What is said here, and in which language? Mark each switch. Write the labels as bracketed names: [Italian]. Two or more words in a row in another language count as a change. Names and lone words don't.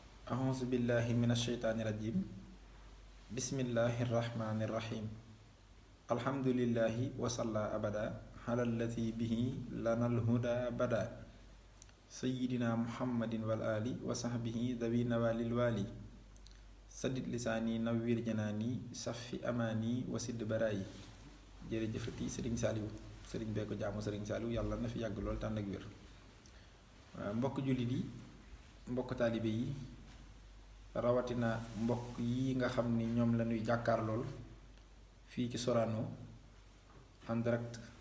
[Arabic] أعوذ بالله من الشيطان الرجيم بسم الله الرحمن الرحيم الحمد لله وصلى أبدا على الذي به لنا الهدى بدا سيدنا محمد والآل وصحبه ذوي نوال الوالي سدد لساني نوير جناني صفي أماني وسد برائي [Wolof] jërëjëfati Serigne Saliou Serigne bee ko jaamu Serigne Saliou yàlla na fi yàgg lool tànn ak wér mbokk jullit yi mbokk taalibe yi rawatina mbokk yi nga xam ni ñoom la ñuy jàkkaar lool fii ci Sorano [French] en direct